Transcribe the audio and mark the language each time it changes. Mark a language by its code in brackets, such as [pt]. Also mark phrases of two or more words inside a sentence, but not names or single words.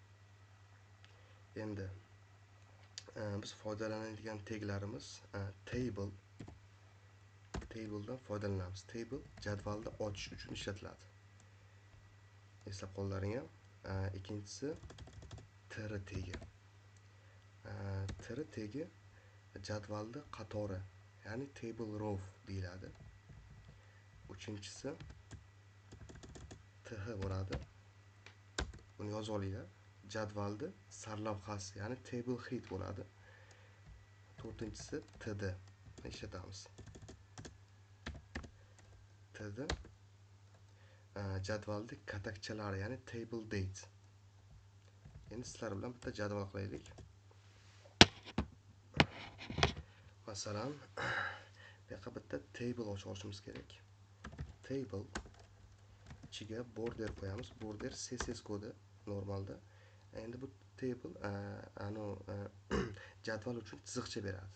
[uz] Endi biz foydalanadigan teglarimiz table'dan foydalanamiz. Table jadvalni ochish uchun ishlatiladi. Eslab qollaring ham. Ikkinchisi tr tegi. Tr tegi jadvalni qatori, ya'ni [en] table row [uz] deyiladi. Uchinchisi th bo'ladi. Buni yozib olinglar. Jadvalni sarlavhasi, ya'ni [en] table head [uz] bo'ladi. To'rtinchisi td ishlatamiz. Td jadvalni katakchalari, ya'ni [en] table date. [uz] Endi sizlar bilan bitta jadval qilaylik. Masalan, bu yoqqa bitta table ochib olishimiz kerak. Table ichiga border qo'yamiz. Border CSS kodi normalda. Endi bu table jadval uchun chiziqcha beradi.